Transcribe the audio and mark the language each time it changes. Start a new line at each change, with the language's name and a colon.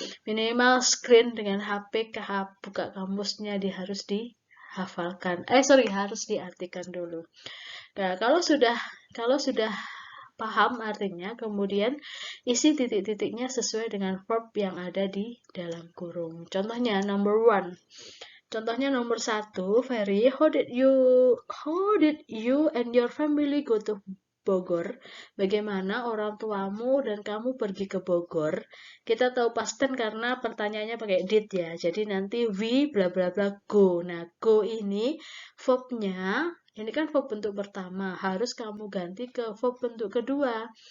Indonesian: Minimal screen dengan HP, buka kamusnya harus dihafalkan. Harus diartikan dulu. Nah, kalau sudah paham artinya, kemudian isi titik-titiknya sesuai dengan verb yang ada di dalam kurung. Contohnya number 1. Contohnya nomor 1,
English: Ferry, how did you and your family go to Bogor?
Indonesian: Bagaimana orang tuamu dan kamu pergi ke Bogor? Kita tahu past tense karena pertanyaannya pakai did ya. Jadi nanti we bla bla bla go. Nah, go ini verbnya, ini kan verb bentuk pertama, harus kamu ganti ke verb bentuk kedua.